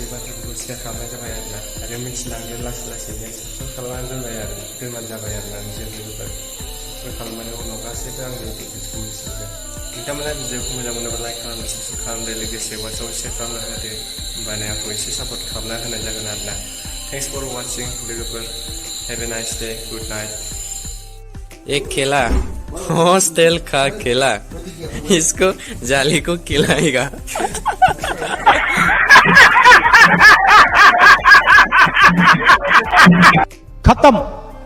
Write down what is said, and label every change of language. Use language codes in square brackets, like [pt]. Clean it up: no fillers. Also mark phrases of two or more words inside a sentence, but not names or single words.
[brx] बाथ्राफोरखौ सेयार खालामनाय जाबाय आरोना आरो मिथिलांगोन लासै लासैनो साबस्क्राइब खालामनानै दोनबानो जाबाय आरोना नोंसोर लोगोफोर साबस्क्राइब खालामनानै उनाव गासैबो आंनि डिटेल्सखौ मिथिजोबगोन नोंथांमोना भिडिअखौ मोजां मोनोबा लाइक खालामनो साबस्क्राइब खालामदो लोगोसे वाट्सआप शेयार खालामना होदो होमबानो आंखौ एसे सापर्ट खालामना होनाय जागोन आरोना [en] thanks for watching [brx] लोगोफोर [en] have a nice day good night [hi] एक खेला हॉस्टल का खेला इसको जाली को खिलाएगा खत्म।